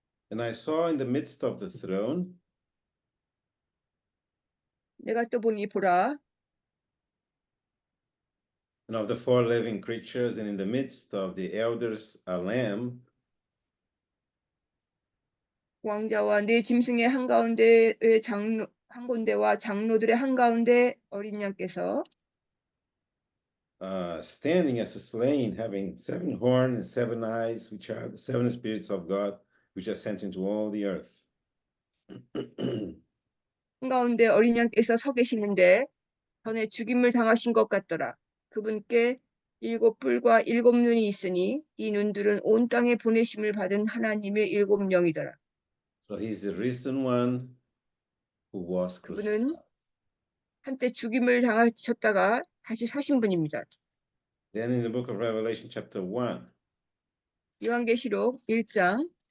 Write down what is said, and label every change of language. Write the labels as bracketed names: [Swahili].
[English] And I saw in the midst of the throne [Korean] 내가 또 보니 보라 [English] and of the four living creatures, and in the midst of the elders, a lamb [Korean] 왕자와 네 짐승의 한가운데의 한 군데와 장로들의 한가운데 어린 양께서 [English] standing as a slain, having 7 horns and 7 eyes, which are the 7 spirits of God, which are sent into all the earth. [Korean] 한가운데 어린 양께서 서 계시는데 전에 죽임을 당하신 것 같더라. 그분께 7 뿔과 7 눈이 있으니 이 눈들은 온 땅에 보내심을 받은 하나님의 7 영이더라. [English] So he's the risen one who was crucified. [Korean] 그분은 한때 죽임을 당하셨다가 다시 사신 분입니다. [English] Then in the book of Revelation, chapter 1, [Korean] 요한계시록 1장